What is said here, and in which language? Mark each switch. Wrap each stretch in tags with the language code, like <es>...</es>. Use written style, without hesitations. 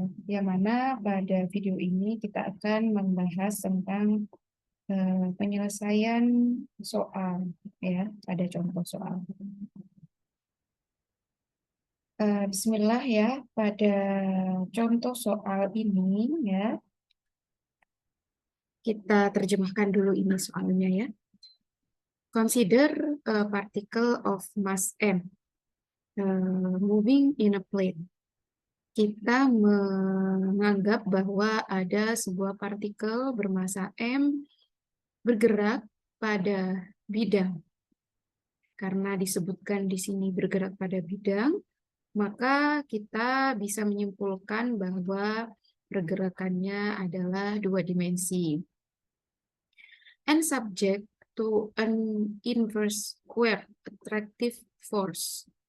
<id>Yang mana pada video ini kita akan membahas tentang penyelesaian soal, ya, ada contoh soal. Bismillah ya, pada contoh soal ini ya, kita terjemahkan dulu ini soalnya ya.</id> <en>Consider a particle of mass m moving in a plane.</en> <id>Kita menganggap bahwa ada sebuah partikel bermasa m bergerak pada bidang. Karena disebutkan di sini bergerak pada bidang, maka kita bisa menyimpulkan bahwa pergerakannya adalah dua dimensi.</id> <en>And subject to an inverse square attractive force.</en>